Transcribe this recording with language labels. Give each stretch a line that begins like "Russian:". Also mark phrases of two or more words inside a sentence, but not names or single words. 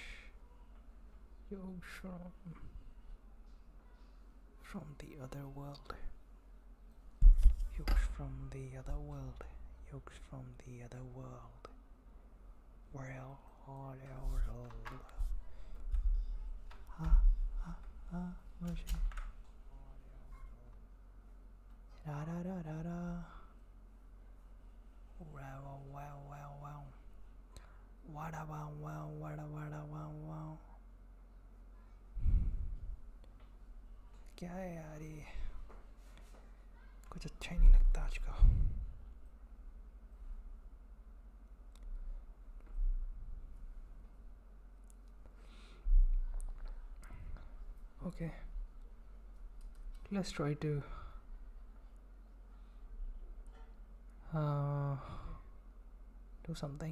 English: Yoke from the other world. Yoke from the other world. Yoke from the other world. World. Where's she? Da da da da da. Wow. Wada wow.
Hindi: क्या है यार ये कुछ अच्छा ही नहीं लगता आज का.
English: Okay, let's try to do something.